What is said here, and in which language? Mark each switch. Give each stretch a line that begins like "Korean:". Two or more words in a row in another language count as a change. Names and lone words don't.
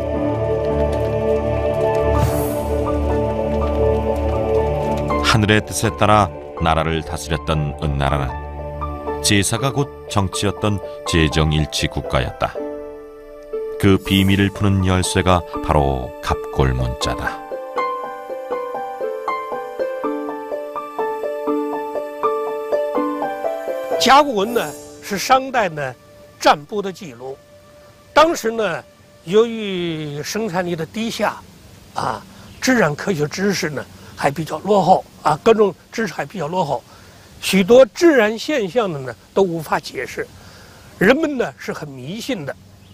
Korean: 하늘의 뜻에 따라 나라를 다스렸던 은나라는 제사가 곧 정치였던 제정일치 국가였다. 그 비밀을 푸는 열쇠가 바로 갑골문자다.
Chinese: 甲骨文呢是商代呢占卜的记录，当时呢由于生产力的低下，自然科学知识呢还比较落后各种知识还比较落后，许多自然现象的呢都无法解释，人们呢是很迷信的，